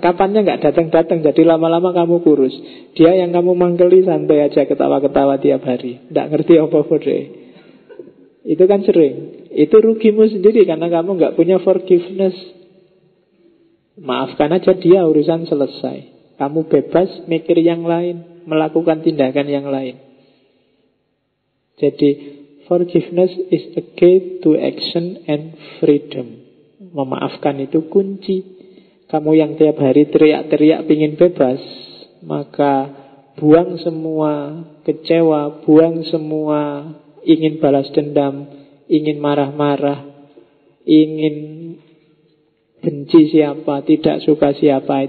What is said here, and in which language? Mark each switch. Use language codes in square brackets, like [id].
[id] Kapannya nggak datang-datang, jadi lama-lama kamu kurus. Dia yang kamu mangkeli santai aja, ketawa-ketawa tiap hari, nggak ngerti apa-apa deh. Itu kan sering. Itu rugimu sendiri karena kamu nggak punya forgiveness. Maafkan aja dia, urusan selesai. Kamu bebas mikir yang lain, melakukan tindakan yang lain. Jadi [en] forgiveness is a key to action and freedom. [id] Memaafkan itu kunci. Kamu yang tiap hari teriak-teriak pingin bebas, maka buang semua kecewa, buang semua ingin balas dendam, ingin marah-marah, ingin benci siapa, tidak suka siapa.